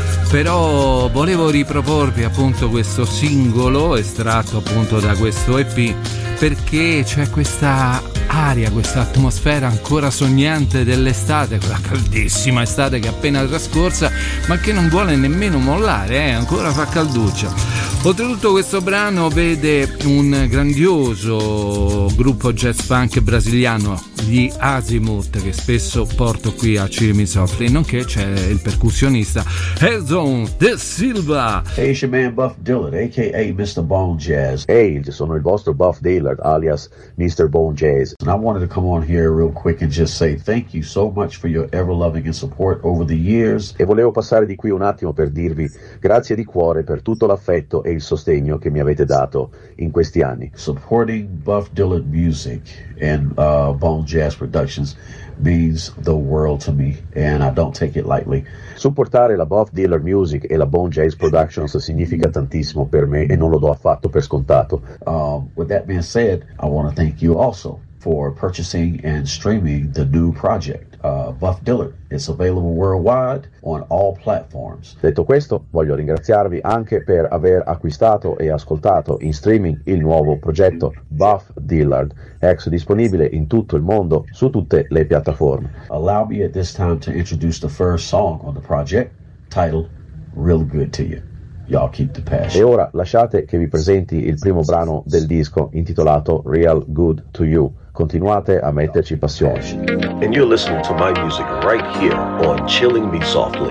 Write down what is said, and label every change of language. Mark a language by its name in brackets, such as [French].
[Italian] però volevo riproporvi appunto questo singolo estratto appunto da questo EP, perché c'è questa aria, questa atmosfera ancora sognante dell'estate, quella caldissima estate che è appena trascorsa, ma che non vuole nemmeno mollare, ancora fa calduccia. Oltretutto questo brano vede un grandioso gruppo jazz funk brasiliano, gli Azimuth, che spesso porto qui a Cirmi Softly, nonché c'è il percussionista Edson De Silva. [English] Hey, it's your man Buff Dillard, aka Mr. Bone Jazz. [Italian] Hey, sono il vostro Buff Dillard, alias Mr. Bone Jazz. [English] And I wanted to come on here real quick and just say thank you so much for your ever loving and support over the years. [Italian] E volevo passare di qui un attimo per dirvi grazie di cuore per tutto l'affetto e il sostegno che mi avete dato in questi anni. [English] Supporting Buff Dillard Music and Bone Jazz Productions means the world to me, and I don't take it lightly. [Italian] Supportare la Buff Dillard Music e la Bone Jazz Productions significa tantissimo per me e non lo do affatto per scontato. [English] With that being said, I want to thank you also for purchasing and streaming the new project, Buff Dillard. It's available worldwide on all platforms. [Italian] Detto questo, voglio ringraziarvi anche per aver acquistato e ascoltato in streaming il nuovo progetto Buff Dillard, ex disponibile in tutto il mondo su tutte le piattaforme. [English] Allow me at this time to introduce the first song on the project, titled Real Good to You. Y'all keep the passion. [Italian] E ora lasciate che vi presenti il primo brano del disco intitolato Real Good to You. Continuate a metterci passione. [English] And you're listening to my music right here on Chilling Me Softly.